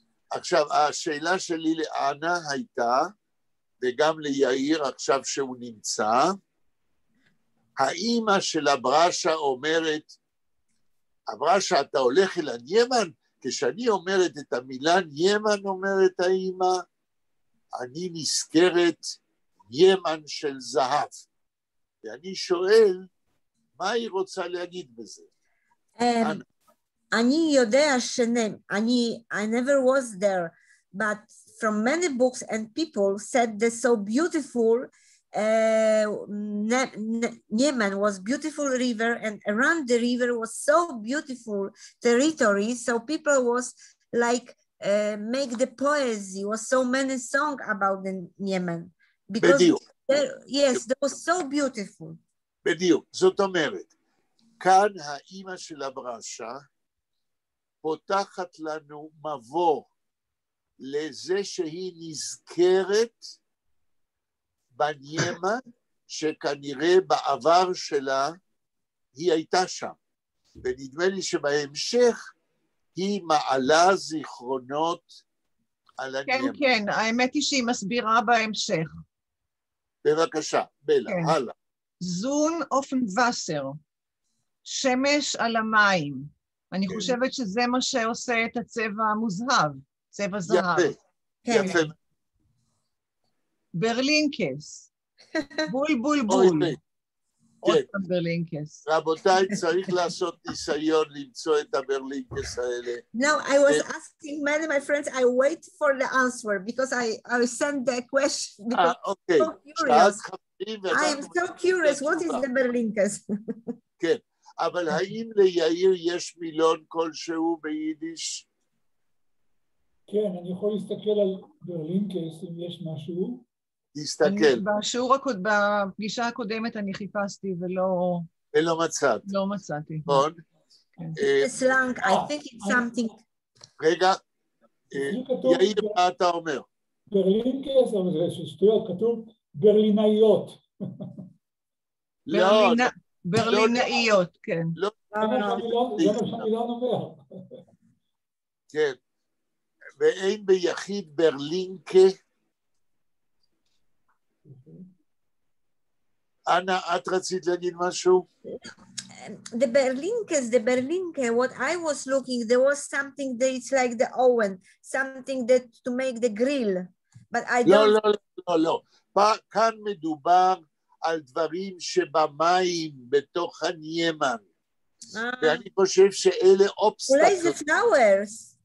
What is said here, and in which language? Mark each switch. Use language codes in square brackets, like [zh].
[he] עכשיו, השאלה שלי לאנה הייתה, וגם ליאיר עכשיו שהוא נמצא, האמא של הברשה אומרת, הברשה אתה הולך אל הניימן? כשאני אומרת את המילה ניימן, אומרת האמא, אני נזכרת ניימן של זהב. ואני שואל, מה היא רוצה להגיד בזה? אני יודע [en] I never was there, but from many books and people said that so beautiful, Yemen was beautiful river, and around the river was so beautiful territory, so people was like make the poesy, was so many songs about the Yemen. Because yes, that was so beautiful. [he] בדיוק, זאת אומרת, כאן האמא של הברשה פותחת לנו מבוא לזה שהיא נזכרת בניימן שכנראה בעבר שלה היא הייתה שם. ונדמה לי שבהמשך היא מעלה זיכרונות על הניימן. כן, כן, האמת היא שהיא מסבירה בהמשך. בבקשה, בלה, כן. הלאה. [yi] זון אופן וסר, [he] שמש על המים. אני חושבת שזה מה שעושה את הצבע המוזהב, צבע זהב. יפה, יפה. ברלינקס, בול בול בול. עוד פעם ברלינקס. רבותיי, צריך לעשות ניסיון למצוא את הברלינקס האלה. [en] No, I was asking many of my friends, I wait for the answer, because I sent the question, because okay. I'm so curious. I am so curious, what is the ברלינקס? [he] כן, אבל האם ליאיר יש מילון כלשהו ביידיש? כן, אני יכול להסתכל על ברלינקס אם יש משהו. תסתכל. בפגישה הקודמת אני חיפשתי ולא מצאת. לא מצאתי. נכון? [en] סלנג, I think it's something. [he] רגע, יאיר, מה אתה אומר? ברלינקס, אבל זה שטויות, כתוב ברלינאיות. ברלינאיות, כן. לא, זה מה שהמילון אומר. כן. ואין ביחיד ברלינקה. אנה, את רצית להגיד משהו? [en] The Berlinke, what I was looking, there was something that it's like the oven, something that to make the grill, but I don't... [he] לא. כאן מדובר על דברים שבמים, בתוך הניימן. ואני חושב שאלה אובסטקלס.